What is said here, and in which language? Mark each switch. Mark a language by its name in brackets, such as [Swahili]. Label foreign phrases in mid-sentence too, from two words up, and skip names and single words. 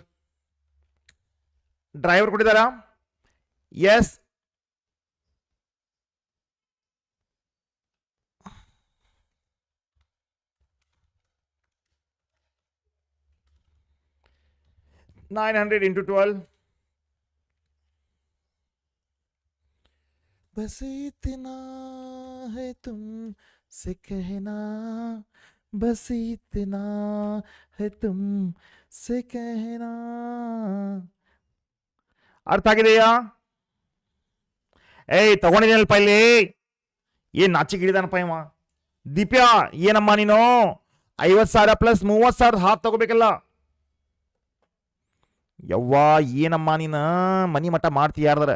[Kannada] ಡ್ರೈವರ್ ಕೊಟ್ಟಿದ್ದಾರಾ? ಎಸ್. [English] $900 into 12. [Hindi] बस इतना है तुमसे कहना, बस इतना है तुमसे कहना. [Kannada] ಅರ್ಥ ಆಗಿದೆಯಾ? ಏಯ್ ತಗೊಂಡಿದ್ದೀನಲ್ಪ ಇಲ್ಲಿ. ಏನ್ ನಾಚಿಗೆ ಹಿಡಿದಾನಪ್ಪ ಇವ. ದೀಪ್ಯಾ ಏನಮ್ಮ ನೀನು 50,000 ಪ್ಲಸ್ 30,000 ಹಾಫ್ ತಗೋಬೇಕಲ್ಲ. ಯವ್ವಾ ಏನಮ್ಮ ನೀನು ಮನಿ ಮಟ್ಟ ಮಾಡ್ತೀಯ ಯಾರ್ದಾರ.